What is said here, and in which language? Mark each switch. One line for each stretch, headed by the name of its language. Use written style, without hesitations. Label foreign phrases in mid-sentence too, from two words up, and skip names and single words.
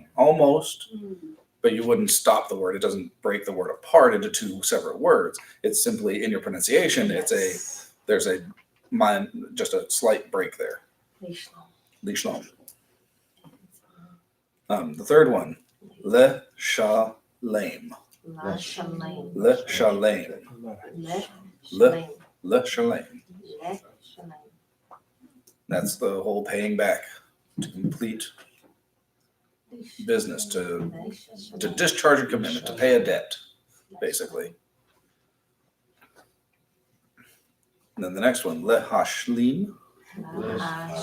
English: Almost, but you wouldn't stop the word. It doesn't break the word apart into 2 separate words. It's simply in your pronunciation. There's just a slight break there.
Hebrew: לשלם.
English: The third one,
Hebrew: לשלם. לשלם. לשלם. Le Le- Shalem. לשלם. לשלם.
English: That's the whole paying back to complete business, to discharge a commitment, to pay a debt, basically. And then the next one,
Hebrew: להשלים.